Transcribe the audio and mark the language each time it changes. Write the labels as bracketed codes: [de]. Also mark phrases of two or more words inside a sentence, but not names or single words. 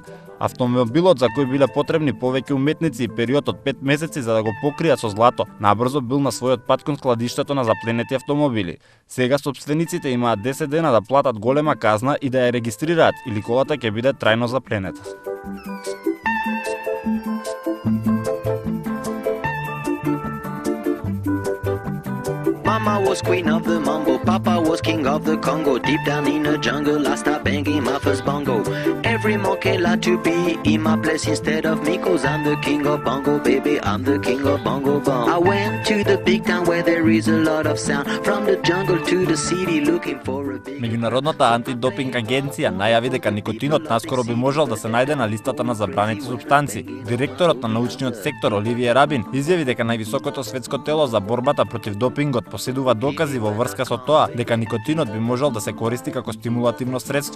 [mk] Автомобилот, за кој биле потребни повеќе уметници и период од 5 месеци за да го покријат со злато, набрзо бил на својот пат кон складиштето на запленети автомобили. Сега собствениците имаат 10 дена да платат голема казна и да ја регистрираат, или колата ќе биде трајно запленета. [en] Mama was queen of the mambo, Papa was king king of the Congo. Deep down in the jungle, I start banging my first bongo. Every monkey like to be in my place instead of me, cause I'm the king of bongo, baby, I'm the king of bongo bong. I went to the big town where there is a lot of sound. From the jungle to the city looking for a big... [mk] Меѓународната антидопинг агенција најави дека никотинот наскоро би можел да се најде на листата на забранети супстанци. Директорот на научниот сектор Оливие Рабин изјави дека највисокото светско тело за борбата против допингот поседува докази во врска со тоа дека никотинот би можел да се користи како стимулативно средство.